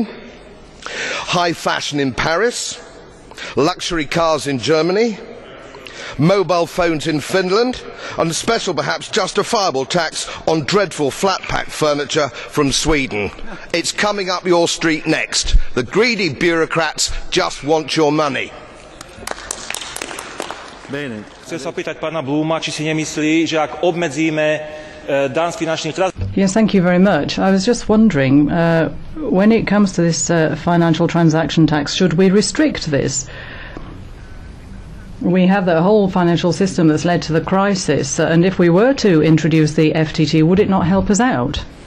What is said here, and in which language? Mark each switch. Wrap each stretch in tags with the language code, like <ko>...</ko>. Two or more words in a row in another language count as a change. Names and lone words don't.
<en>High fashion in Paris? Luxury cars in Germany? Mobile phones in Finland, and a special, perhaps justifiable, tax on dreadful flat-pack furniture from Sweden. It's coming up your street next. The greedy bureaucrats just want your money.</en> <sk>Chcem sa opýtať pána Blooma, či si nemyslí, že ak obmedzíme daň z finančných transakcií.</sk> <en>Yes, thank you very much. I was just wondering, when it comes to this financial transaction tax, should we restrict this? We have the whole financial system that's led to the crisis, and if we were to introduce the FTT, would it not help us out?</en>